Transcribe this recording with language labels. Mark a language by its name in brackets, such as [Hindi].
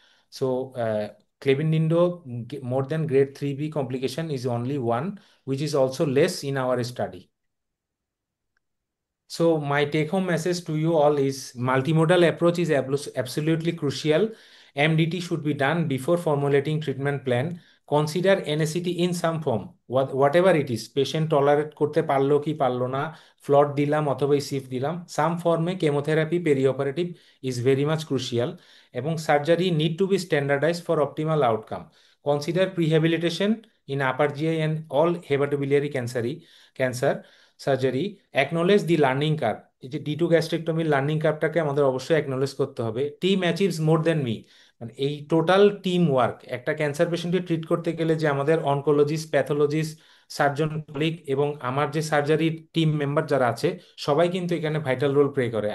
[English] So Clevin-Lindo more than grade 3B complication is only 1, which is also less in our study. So my take-home message to you all is multimodal approach is absolutely crucial. MDT should be done before formulating treatment plan. Consider NACT in some form, whatever it is. [Bangla] Patient tolerate করতে পারলো কি পারলো না, ফ্লট দিলাম অথবা ECF দিলাম, [English] some form chemotherapy perioperative is very much crucial. এবং surgery need to be standardized for optimal outcome. Consider prehabilitation in upper GI and all hepatobiliary cancer surgery, acknowledge the learning curve. [Bangla] এই যে D2 গ্যাস্ট্রেক্টমির learning কার্ভটাকে আমাদের অবশ্যই acknowledge করতে হবে। [English] team achieves more than me, [Bangla] মানে এই total team work. একটা cancer পেশেন্টকে ট্রিট করতে গেলে যে আমাদের অনকোলজিস্ট, প্যাথোলজিস্ট, সার্জন কলিগ এবং আমার যে সার্জারি টিম মেম্বার যারা আছে, সবাই কিন্তু এখানে ভাইটাল রোল প্লে করে।